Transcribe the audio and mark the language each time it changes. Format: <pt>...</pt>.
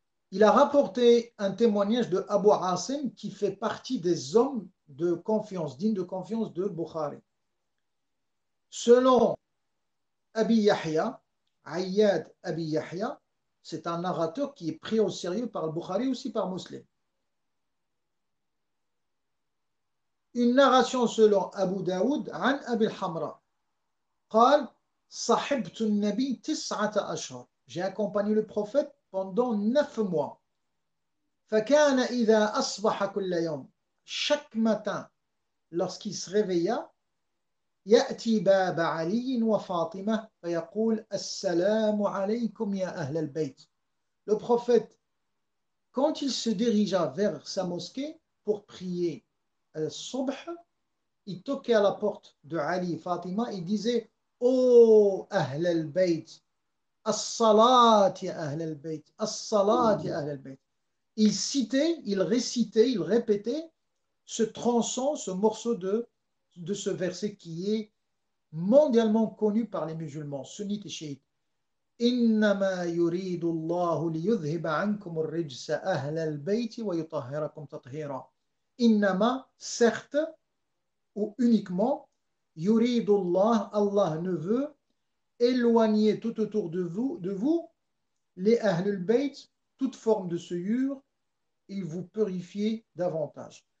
<fr>Il a rapporté un témoignage de Abu Asim qui fait partie des hommes de confiance, dignes de confiance de Bukhari. Selon Abi Yahya, Ayyad Abi Yahya, c'est un narrateur qui est pris au sérieux par le Bukhari, aussi par Muslim. Une narration selon Abu Daoud,</fr> <ar>عن أبي الحمراء قال صحبت النبي 9 أشهر.</ar> <fr>J'ai accompagné le prophète pendant 9 mois.</fr> <ar>فكان إذا أصبح كل يوم,</ar> <fr>chaque matin lorsqu'il se réveilla,</fr> <ar>يأتي باب علي وفاطمة فيقول السلام عليكم يا أهل البيت.</ar> <fr>Le prophète, quand il se dirigea vers sa mosquée pour prier al-Subh, il toquait à la porte de Ali et Fatima, il disait Oh Ahl al-Bayt, as-salat ya Ahl al-Bayt, as-salat ya Ahl al-Bayt. Il citait, il récitait, il répétait ce tronçon, ce morceau de ce verset qui est mondialement connu par les musulmans, sunnites et chiites.</fr> <ar>إنما يريد الله ليذهب عنكم الرجس أهل البيت ويطهركم تطهيرا. إنما,</ar> <fr>certes, ou uniquement,</fr> <ar>يريد الله,</ar> <fr>Allah ne veut éloigner tout autour de vous les Ahl al-Bayt, toute forme de souillure, il vous purifier davantage.</fr>